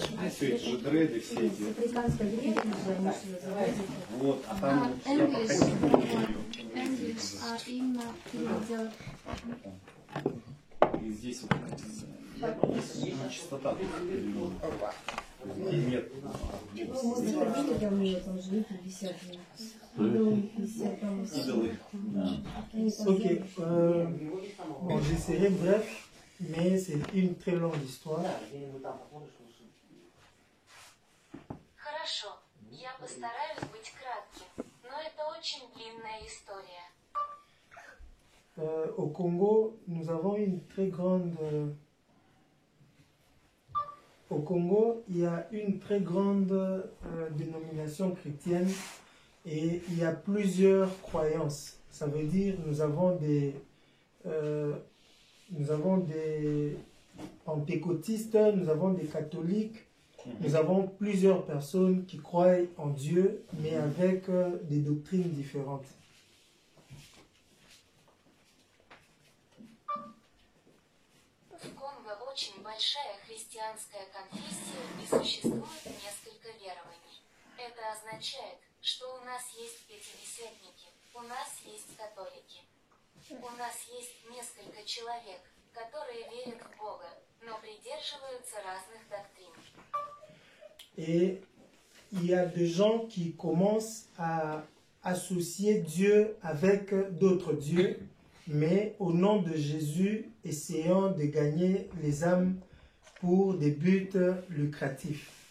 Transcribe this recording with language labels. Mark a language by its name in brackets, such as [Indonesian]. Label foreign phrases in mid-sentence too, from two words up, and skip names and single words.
[Russian] Здесь же дреды все эти. Вот, а там я походил. И здесь вот есть чистота. Нет. [French] Ok, bon, j'essaierai bref, mais c'est une très longue histoire. [Russian] Хорошо, я постараюсь быть кратким, но это очень длинная история. [French] Au Congo, nous avons une très grande... Au Congo, il y a une très grande dénomination chrétienne et il y a plusieurs croyances. Ça veut dire nous avons des pentecôtistes, nous avons des catholiques, nous avons plusieurs personnes qui croient en Dieu, mais avec des doctrines différentes. [Russian] В Конго очень большая христианская конфессия и существует несколько верований. Это означает, что у нас есть пятидесятники, у нас есть католики. У нас есть несколько человек, которые верят в Бога, но придерживаются разных доктрин. [French] Et il y a des gens qui commencent à associer Dieu avec d'autres dieux, mais au nom de Jésus, essayant de gagner les âmes pour des buts lucratifs.